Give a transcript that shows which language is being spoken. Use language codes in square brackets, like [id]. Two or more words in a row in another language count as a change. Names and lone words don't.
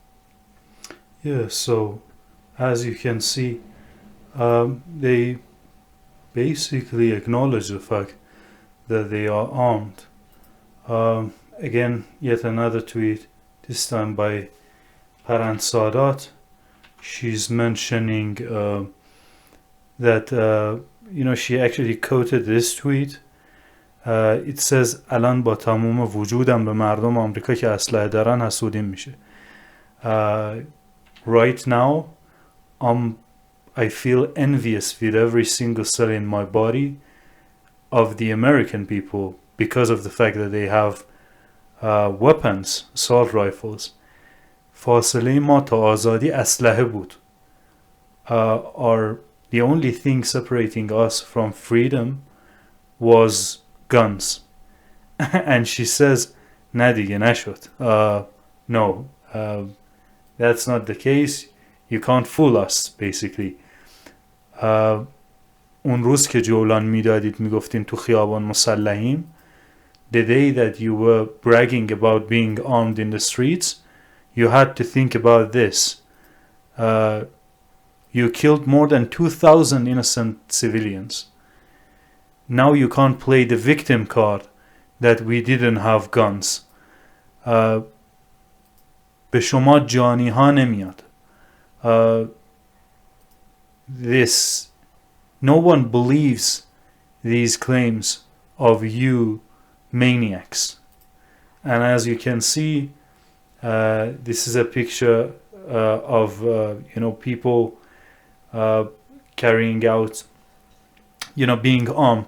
[en] Yeah, so as you can see, they basically acknowledge the fact that they are armed. Again, yet another tweet, this time by Paran Sadat. She's mentioning that, she actually quoted this tweet. It says [fa] الان با تمام وجودم به مردم آمریکا که اسلحه دارن حسودیم میشه. [en] Right now, I feel envious with every single cell in my body of the American people because of the fact that they have weapons, assault rifles. [fa] فاصله ما تا آزادی اسلحه بود. [en] The only thing separating us from freedom was guns. And she says, [fa] نه دیگه نشد. [en] No, that's not the case. You can't fool us, basically. [fa] اون روز که جولان میدادید میگفتین تو خیابان مسلحیم, [en] the day that you were bragging about being armed in the streets, you had to think about this. You killed more than 2,000 innocent civilians. Now you can't play the victim card that we didn't have guns. [fa] به شما جانی ها نمیاد. [en] No one believes these claims of you maniacs. And as you can see, this is a picture of people carrying out, being armed.